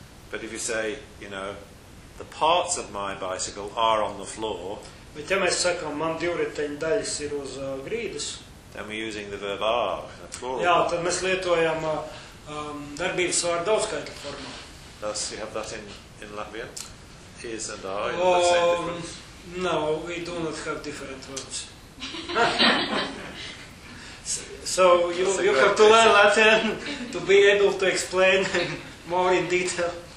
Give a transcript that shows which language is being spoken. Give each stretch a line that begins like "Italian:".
English: But if you say, you know, the parts of my bicycle are on the floor,
Latvian: bet ja mēs sakām, man divriteņu daļas ir uz grīdas,
English: then we're using the verb are, the plural.
Latvian: Jā, tad mēs lietojam darbības vārdu daudzskaitļa formā.
English: Thus, you have that in Latvian? Is and are, you have the same difference? No, we do not have different words. So you have to learn Latin to be able to explain more in detail.